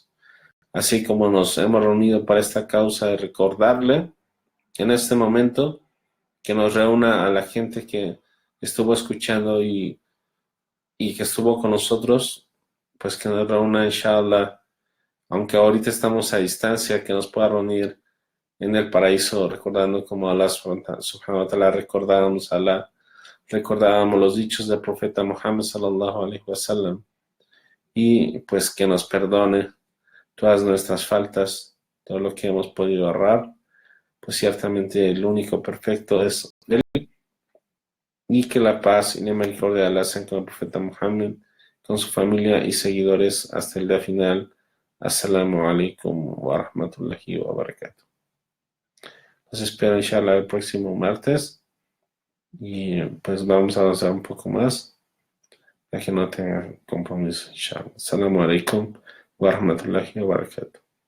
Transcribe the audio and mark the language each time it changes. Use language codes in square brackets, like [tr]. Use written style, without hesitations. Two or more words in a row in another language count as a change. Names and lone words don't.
[es] Así como nos hemos reunido para esta causa de recordarle en este momento, que nos reúna a la gente que estuvo escuchando y que estuvo con nosotros, pues que nos reúna, inshallah, aunque ahorita estamos a distancia, que nos pueda reunir en el paraíso, recordando como [ar] الله سبحانه وتعالى [es] recordábamos a Allah, recordábamos los dichos del profeta Muhammad [ar] صلى الله عليه وسلم, [es] y pues que nos perdone todas nuestras faltas, todo lo que hemos podido errar, pues ciertamente el único perfecto es Él, y que la paz y la misericordia de Allah sean con el profeta Muhammad, con su familia y seguidores hasta el día final. [ar] السلام عليكم ورحمة الله وبركاته. [es] Los espero inshallah el próximo martes y pues vamos a avanzar un poco más para que no tengan compromiso inshallah. [ar] السلام عليكم ورحمة الله وبركاته.